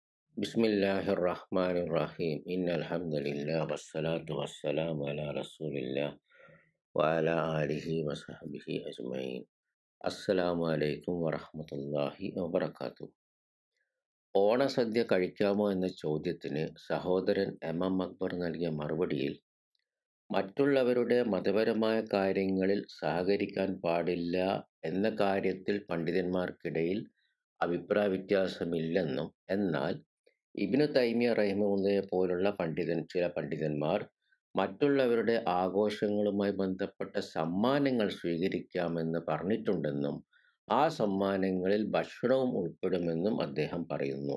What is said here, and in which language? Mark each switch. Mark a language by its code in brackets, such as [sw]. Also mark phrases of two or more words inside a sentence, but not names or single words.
[ar] بسم الله الرحمن الرحيم. إن الحمد لله والصلاة والسلام على رسول الله وعلى آله وصحبه أجمعين. السلام عليكم ورحمة الله وبركاته. [ml] ഓണസദ്യ കഴിക്കാമോ എന്ന ചോദ്യത്തിന് സഹോദരൻ എം അക്ബർ നൽകിയ മറുപടിയിൽ മറ്റുള്ളവരുടെ മതപരമായ കാര്യങ്ങളിൽ സഹകരിക്കാൻ പാടില്ല എന്ന കാര്യത്തിൽ പണ്ഡിതന്മാർക്കിടയിൽ അഭിപ്രായ വ്യത്യാസമില്ലെന്നും, എന്നാൽ ഇബ്നു തൈമിയ റഹിമഹുല്ലയെ പോലുള്ള ചില പണ്ഡിതന്മാർ മറ്റുള്ളവരുടെ ആഘോഷങ്ങളുമായി ബന്ധപ്പെട്ട സമ്മാനങ്ങൾ സ്വീകരിക്കാമെന്ന് പറഞ്ഞിട്ടുണ്ടെന്നും ആ സമ്മാനങ്ങളിൽ ഭക്ഷണവും ഉൾപ്പെടുമെന്നും അദ്ദേഹം പറയുന്നു.